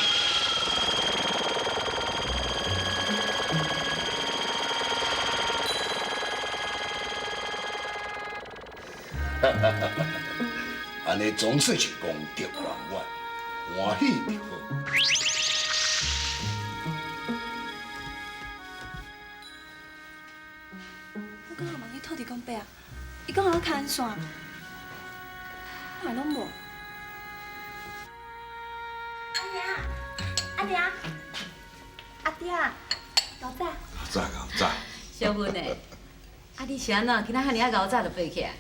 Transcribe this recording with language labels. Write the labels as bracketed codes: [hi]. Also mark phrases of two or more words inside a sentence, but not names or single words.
[nan] 安尼总算是功德圆满，欢喜就好。我刚刚问伊土地公伯啊，伊讲我牵线，我还拢无。阿娘，阿爹，老早。早早。小文诶，啊你是安怎今仔遐尔啊熬早就飞起来？